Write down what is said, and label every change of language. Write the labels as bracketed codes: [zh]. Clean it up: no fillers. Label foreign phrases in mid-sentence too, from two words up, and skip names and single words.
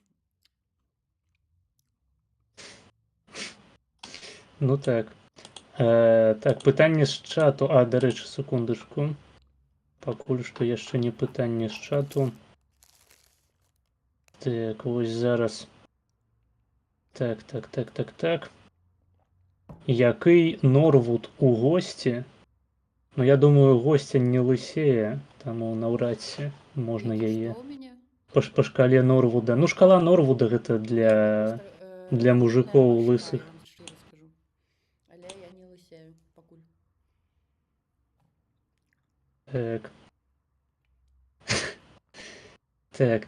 [be] Ну так. Так, пытанне з чату. Дарэчы, секундачку. Пакуль што яшчэ не пытанне з чату. Так, вось зараз. Так. [uk] Який Норвуд у гості? [be] Ну, я думаю, гостя не лысее, таму наўрад ці можна яе па шкале Норвуда. Ну, шкала Норвуда гэта для мужикоў лысых. Але я не лысею пакуль. Так.